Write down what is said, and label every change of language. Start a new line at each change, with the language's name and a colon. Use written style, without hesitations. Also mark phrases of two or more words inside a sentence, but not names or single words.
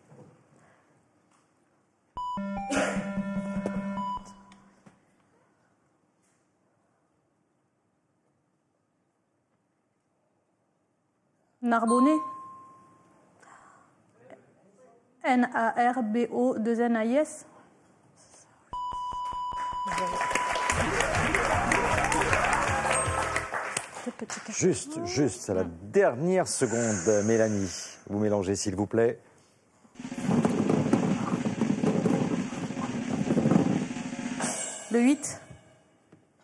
French: Narbonné. N-A-R-B-O-2-N-A-I-S. Juste, c'est la dernière seconde, Mélanie. Vous mélangez, s'il vous plaît. Le 8.